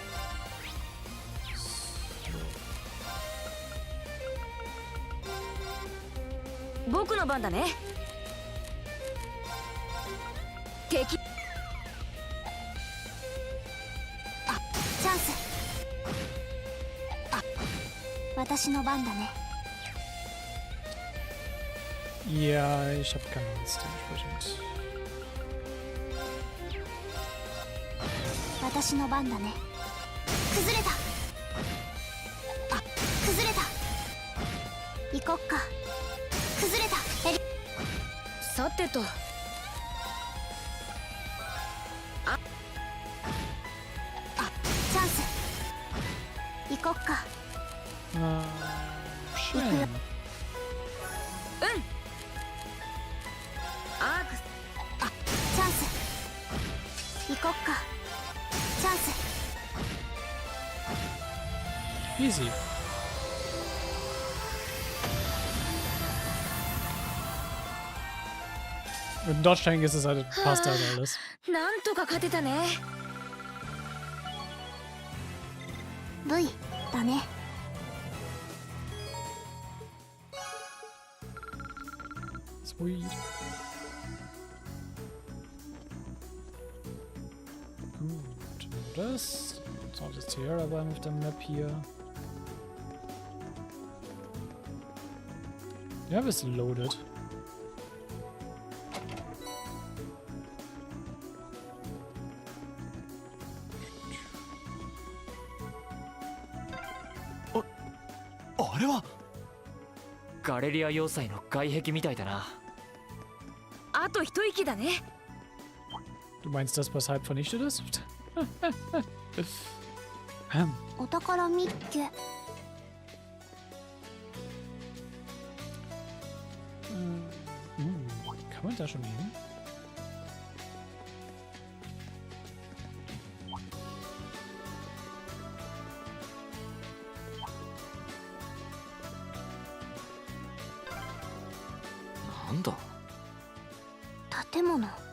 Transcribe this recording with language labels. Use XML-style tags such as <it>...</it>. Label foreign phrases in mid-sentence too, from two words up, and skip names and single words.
<ja>僕の番だね。敵。あ、チャンス。あ、私の番だね。</ja> <de>Ja, ich habe keine Angst, dementsprechend.</de> <ja>私の番だね。崩れた。あ、崩れた。行こっか。崩れた。エリ。さてと。あ、チャンス。行こっか。</ja> <de>Schön.</de> <ja>アークス。あ、チャンス。行こっか。チャンス。</ja> <de>Easy. Mit dem Dodge Tank ist es halt, passt halt alles.</de> <ja>なんとか勝てたね。 V だね。</ja> <de>Sweet. Gut, das ist jetzt hier aber auf der Map hier. Ja, wir sind loaded. Oh,</de> <ja>ガレリア要塞の外壁みたいだな。あと一息だね。</ja> <de>Du meinst das, was halb vernichtet ist?</de> <ja>お宝見っけ。</ja> <de>Kann man da schon hin? Nanda?</de> <ja>建物。</ja>